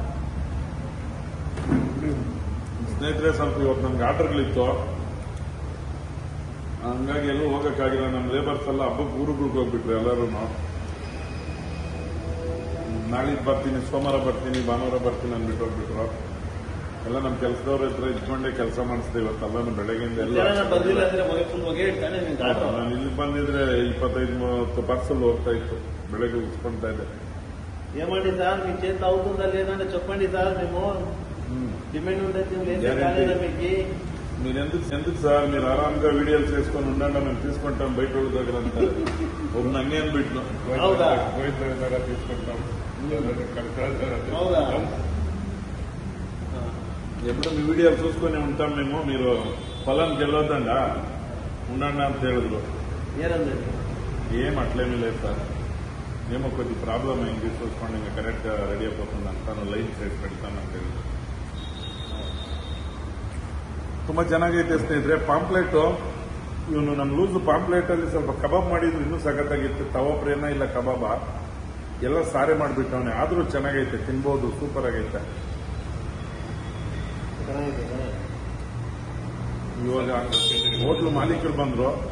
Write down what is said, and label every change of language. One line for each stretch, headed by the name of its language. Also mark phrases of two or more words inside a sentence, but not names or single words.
Kannada: ಸ್ನೇಹಿತರೆ ಸ್ವಲ್ಪ ಇವತ್ತು ನಮ್ಗೆ ಆರ್ಡರ್ಗಳಿತ್ತು ಹಂಗಾಗಿ ಎಲ್ಲೂ ಹೋಗೋಕ್ಕಾಗಿಲ್ಲ ನಮ್ಮ ಲೇಬರ್ಸ್ ಎಲ್ಲ ಹಬ್ಬಕ್ಕೆ ಊರುಗಳಿಗೆ ಹೋಗ್ಬಿಟ್ರು ಎಲ್ಲರೂ ನಾಳಿದ್ದು ಬರ್ತೀನಿ, ಸೋಮವಾರ ಬರ್ತೀನಿ, ಭಾನುವಾರ ಬರ್ತೀನಿ ಅಂದ್ಬಿಟ್ಟು ಹೋಗ್ಬಿಟ್ರು. ಎಲ್ಲ ನಮ್ಮ ಕೆಲಸದವ್ರ ಹತ್ರ ಇದ್ಕೊಂಡೆ ಕೆಲಸ ಮಾಡಿಸ್ದೆ ಇವತ್ತೆಲ್ಲ ಬೆಳಗ್ಗೆಯಿಂದ ಎಲ್ಲ. ನಾನು ಇಲ್ಲಿ ಬಂದಿದ್ರೆ 25-30 ಪಾರ್ಸಲ್ ಹೋಗ್ತಾ ಇತ್ತು, ಬೆಳಗ್ಗೆ ಉಸ್ಕೊಂತಾ ಇದ್ದೆ.
Telugu: ఏమండి సార్ మీ చేతిలో అవుతుందా లేదంటే చెప్పండి సార్, మేము డిమాండ్ ఉండేది మీకు. మీరు ఎందుకు సార్ మీరు ఆరాంగా వీడియోలు చేసుకొని ఉండండి, మేము తీసుకుంటాం బయట వాళ్ళ దగ్గర అంతా. ఒక నన్నే అనిపెట్టినాం బయట దగ్గర తీసుకుంటాం. ఎప్పుడు మీ వీడియోలు చూసుకొని ఉంటాం మేము, మీరు పొలానికి వెళ్ళొద్దండా ఉండండి
Kannada: ಅಂತ ಹೇಳಿದ್ರು.
Telugu: ఏం అట్లేమీ లేదు సార్, ఏమో కొద్ది ప్రాబ్లం అయింది, చూసుకోండి ఇంకా కరెక్ట్ గా రెడీ అయిపోతుంది అంటాను, లైన్ చేసి పెడతాను
Kannada: ಅಂತ ಹೇಳಿ. ತುಂಬಾ ಚೆನ್ನಾಗೈತೆ ಸ್ನೇಹಿತರೆ ಪಾಂಪ್ಲೆಟ್. ಇವನು ನಮ್ಮ ಲೂಸ್ ಪಾಂಪ್ಲೆಟ್ ಅಲ್ಲಿ ಸ್ವಲ್ಪ ಕಬಾಬ್ ಮಾಡಿದ್ರು ಇನ್ನೂ ಸಖತ್ತಾಗಿತ್ತು. ತವಾ ಪ್ರೇನ ಇಲ್ಲ ಕಬಾಬ ಎಲ್ಲ ಸಾರೆ ಮಾಡಿಬಿಟ್ಟವನೆ, ಆದ್ರೂ ಚೆನ್ನಾಗೈತೆ, ತಿನ್ಬಹುದು, ಸೂಪರ್ ಆಗೈತೆ. ಇವಾಗ ಹೋಟ್ಲು ಮಾಲೀಕರು ಬಂದ್ರು.